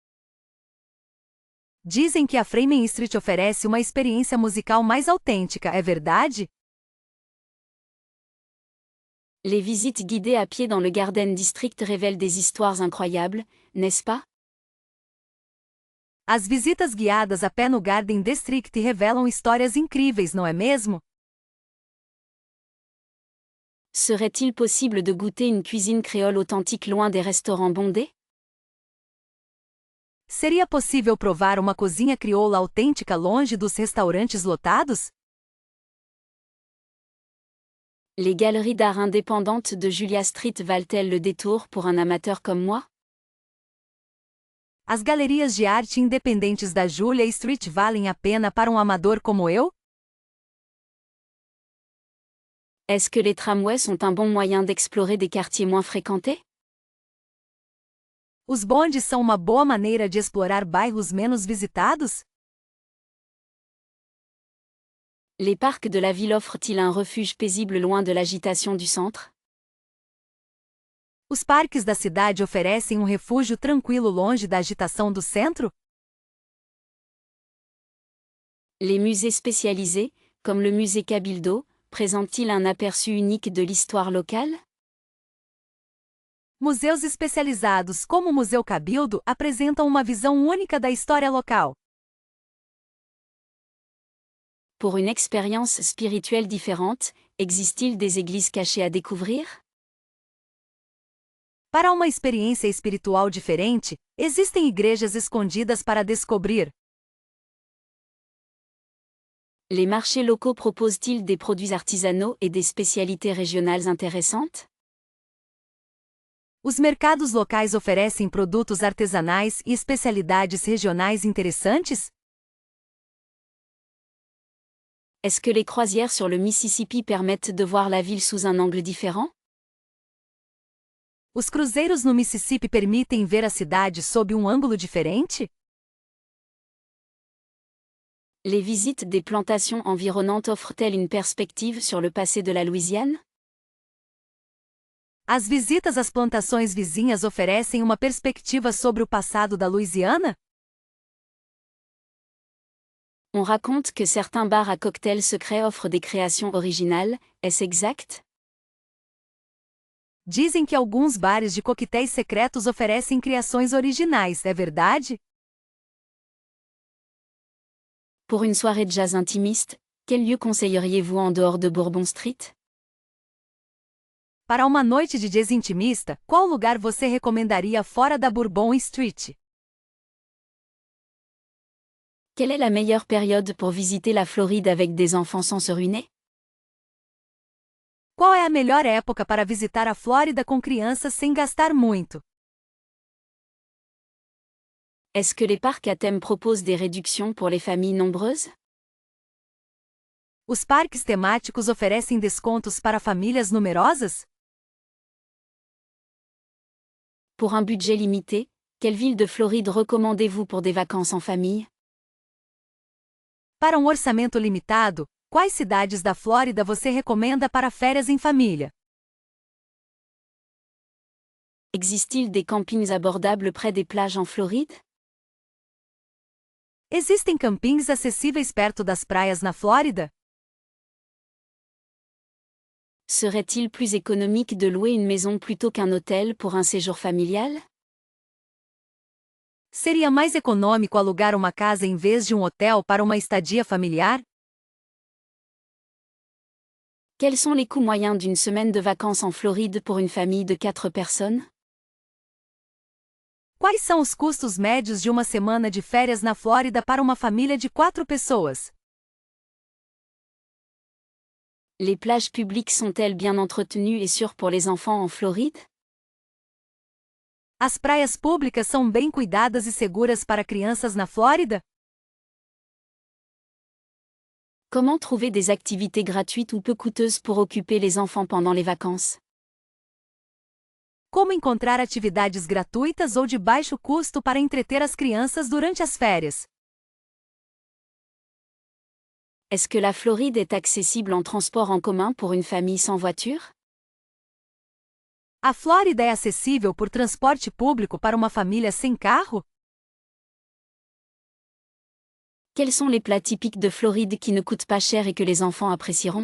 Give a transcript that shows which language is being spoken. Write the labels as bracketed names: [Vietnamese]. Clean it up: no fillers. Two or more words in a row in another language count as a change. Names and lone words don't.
[Portuguese] Dizem que a Freeman Street oferece uma experiência musical mais autêntica, é verdade? [French] Les visites guidées à pied dans le Garden District révèlent des histoires incroyables, n'est-ce pas? [Portuguese] As visitas guiadas a pé no Garden District revelam histórias incríveis, não é mesmo? [French] Serait-il possible de goûter une cuisine créole authentique loin des restaurants bondés? [Portuguese] Seria possível provar uma cozinha crioula autêntica longe dos restaurantes lotados? [French] Les galeries d'art indépendantes de Julia Street valent-elles le détour pour un amateur comme moi? [Portuguese] As galerias de arte independentes da Julia Street valem a pena para um amador como eu? [French] Est-ce que les tramways sont un bon moyen d'explorer des quartiers moins fréquentés? [Portuguese] Os bondes são uma boa maneira de explorar bairros menos visitados? [French] Les parcs de la ville offrent-ils un refuge paisible loin de l'agitation du centre? [Portuguese] Os parques da cidade oferecem um refúgio tranquilo longe da agitação do centro? [French] Les musées spécialisés, comme le musée Cabildo, présentent-ils un aperçu unique de l'histoire locale? [Portuguese] Museus especializados como o Museu Cabildo apresentam uma visão única da história local. [French] Pour une expérience spirituelle différente, existe-t-il des églises cachées à découvrir? [Portuguese] Para uma experiência espiritual diferente, existem igrejas escondidas para descobrir. [French] Les marchés locaux proposent-ils des produits artisanaux et des spécialités régionales intéressantes? [Portuguese] Os mercados locais oferecem produtos artesanais e especialidades regionais interessantes? [French] Est-ce que les croisières sur le Mississippi permettent de voir la ville sous un angle différent? [Portuguese] Os cruzeiros no Mississippi permitem ver a cidade sob um ângulo diferente? [French] Les visites des plantations environnantes offrent-elles une perspective sur le passé de la Louisiane? [Portuguese] As visitas às plantações vizinhas oferecem uma perspectiva sobre o passado da Louisiana? [French] On raconte que certains bars à cocktails secrets offrent des créations originales, est-ce exact? [Portuguese] Dizem que alguns bares de coquetéis secretos oferecem criações originais, é verdade? [French] Pour une soirée de jazz intimiste, quel lieu conseilleriez-vous en dehors de Bourbon Street? [Portuguese] Para uma noite de jazz intimista, qual lugar você recomendaria fora da Bourbon Street? [French] Quelle est la meilleure période pour visiter la Floride avec des enfants sans se ruiner? [Portuguese] Qual é a melhor época para visitar a Flórida com crianças sem gastar muito? [French] Est-ce que les parcs à thème proposent des réductions pour les familles nombreuses? [Portuguese] Os parques temáticos oferecem descontos para famílias numerosas? [French] Pour un budget limité, quelle ville de Floride recommandez-vous pour des vacances en famille? [Portuguese] Para um orçamento limitado, quais cidades da Flórida você recomenda para férias em família? [French] Existe-t-il des campings abordables près des plages en Floride? [Portuguese] Existem campings acessíveis perto das praias na Flórida? [French] Serait-il plus économique de louer une maison plutôt qu'un hôtel pour un séjour familial? [Portuguese] Seria mais econômico alugar uma casa em vez de um hotel para uma estadia familiar? [French] Quels sont les coûts moyens d'une semaine de vacances en Floride pour une famille de 4 personnes? [Portuguese] Quais são os custos médios de uma semana de férias na Flórida para uma família de 4 pessoas? [French] Les plages publiques sont-elles bien entretenues et sûres pour les enfants en Floride? [Portuguese] As praias públicas são bem cuidadas e seguras para crianças na Flórida? [French] Comment trouver des activités gratuites ou peu coûteuses pour occuper les enfants pendant les vacances? [Portuguese] Como encontrar atividades gratuitas ou de baixo custo para entreter as crianças durante as férias? [French] Est-ce que la Floride est accessible en transport en commun pour une famille sans voiture? [Portuguese] A Flórida é acessível por transporte público para uma família sem carro? [French] Quels sont les plats typiques de Floride qui ne coûtent pas cher et que les enfants apprécieront?